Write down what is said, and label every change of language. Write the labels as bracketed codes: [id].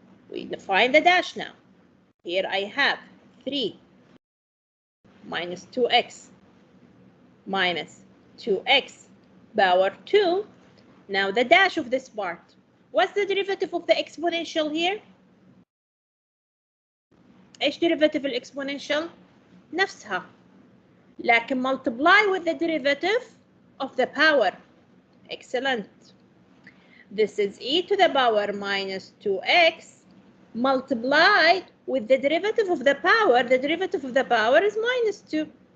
[en] We define the dash now. Here I have 3 minus 2x minus 2x power 2. Now the dash of this part. What's the derivative of the exponential here? [ar] ايش derivative الexponential؟ نفسها. لكن [en] multiply with the derivative of the power. Excellent. This is e to the power minus 2x multiplied with the derivative of the power. The derivative of the power is minus 2.